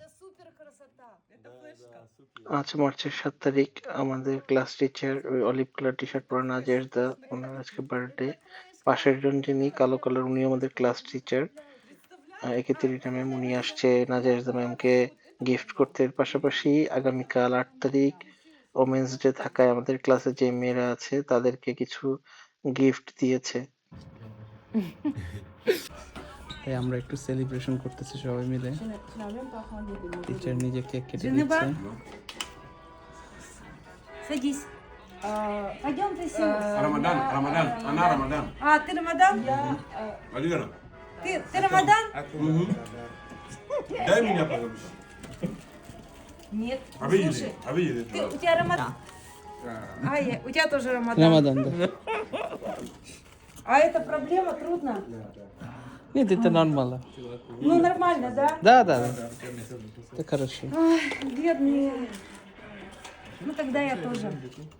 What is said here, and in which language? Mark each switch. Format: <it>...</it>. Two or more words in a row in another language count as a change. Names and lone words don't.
<ru>супер красота. Это флешка.</ru> <bn>আজ মার্চের 7 তারিখ আমাদের</bn> <en>class teacher</en> <bn>ওই</bn> <en>olive colour T-shirt</en> <bn>পরা নাজেশদা, ওনার আজকে বার্থডে। পাশের জন যিনি কালো কালার, উনি আমাদের</bn> <en>class teacher</en> <bn>একেতেরিটা ম্যাম, উনি আসছে নাজেশদা ম্যামকে গিফট করতে। এর পাশাপাশি আগামীকাল 8 তারিখ</bn> <en>Women's Day</en> <bn>থাকায় আমাদের ক্লাসে যে মেয়েরা আছে তাদেরকে কিছু গিফট দিয়েছে। তাই আমরা একটু সেলিব্রেশন করতেছি সবাই মিলে। টিচার নিজে কেক কেটে দিচ্ছে।</bn> <ru>Садись. Пойдем присядем. Рамадан, Рамадан, она Рамадан. А, ты Рамадан? Алина, Ты Рамадан? дай меня, пожалуйста. Нет. А вы Слушай, едете? А вы едете? у тебя Рамадан? У тебя тоже Рамадан.</ru> <bn>রামাদান দা।</bn> <ru>А это проблема, трудно? Нет, это нормально. Ну, нормально, да? Да, да, да. Это хорошо. Ай, бедные. Ну, тогда я тоже.</ru>